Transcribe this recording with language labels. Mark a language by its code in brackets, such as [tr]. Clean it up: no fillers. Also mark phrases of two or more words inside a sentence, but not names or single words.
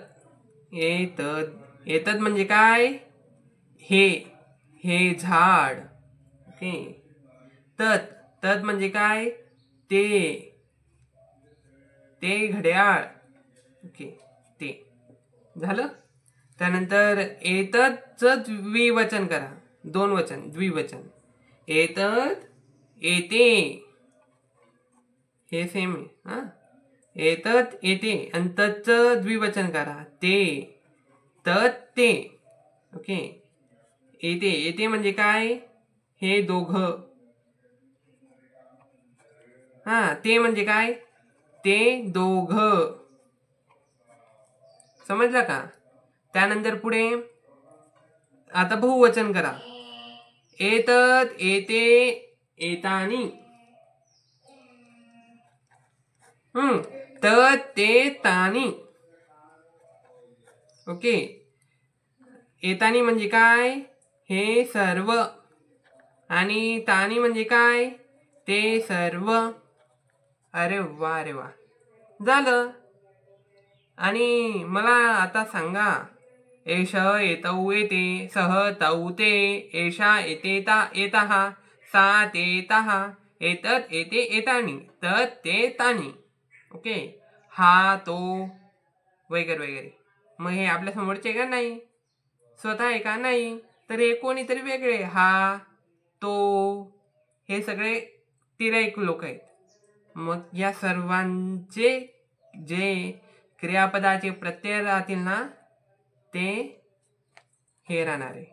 [mr] एतत्. एतत् म्हणजे काय? हे झाड. ओके. तत्. तत् म्हणजे काय? ते घड्याळ. ओके. ते झालं. त्यानंतर एतत्चं द्विवचन करा. दोन वचन द्विवचन. [sa] एतत् एते. [mr] हे सेम आहे. हा. [sa] एतत् एते [mr] आणि तत्चं द्विवचन करा. ते तत् ते. ओके. एते. एते म्हणजे काय? हे दोघं. हा. ते म्हणजे काय? ते दोघं. समजलं का? त्यानंतर पुढे आता बहुवचन करा. [sa] एतत् एते एतानि. तत् ते तानि. [mr] ओके. एतानि म्हणजे काय? हे सर्व. आणि तानि म्हणजे काय? ते सर्व. अरे वा, अरे वा, झालं. आणि मला आता सांगा. [sa] एष एतौ एते. सः तौ ते. एषा एते एताः. सा ते ताः. एतत् एते एतानि. तत् ते तानि. [mr] ओके. हा तो वगैरे वगैरे. मग हे आपल्या समोरचे का नाही? स्वतः आहे का? नाही. तर हे कोणीतरी वेगळे. हा तो हे सगळे तिर्यक लोक आहेत. मग या सर्वांचे जे क्रियापदाचे प्रत्यय राहतील ना, ते हे राहणार आहे.